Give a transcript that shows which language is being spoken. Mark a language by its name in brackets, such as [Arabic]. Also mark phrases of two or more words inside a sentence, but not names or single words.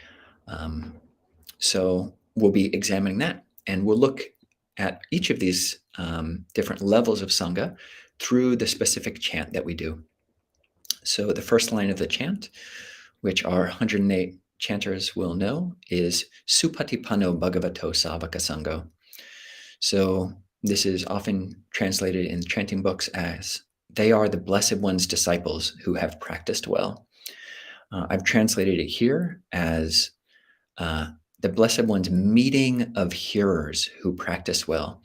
[English] So we'll be examining that, and we'll look at each of these different levels of Sangha through the specific chant that we do. So the first line of the chant, which our 108 chanters will know, is [Pali] suppaṭipanno bhagavato sāvakasaṅgho. [English] So this is often translated in chanting books as, they are the Blessed One's disciples who have practiced well. I've translated it here as the Blessed One's meeting of hearers who practice well.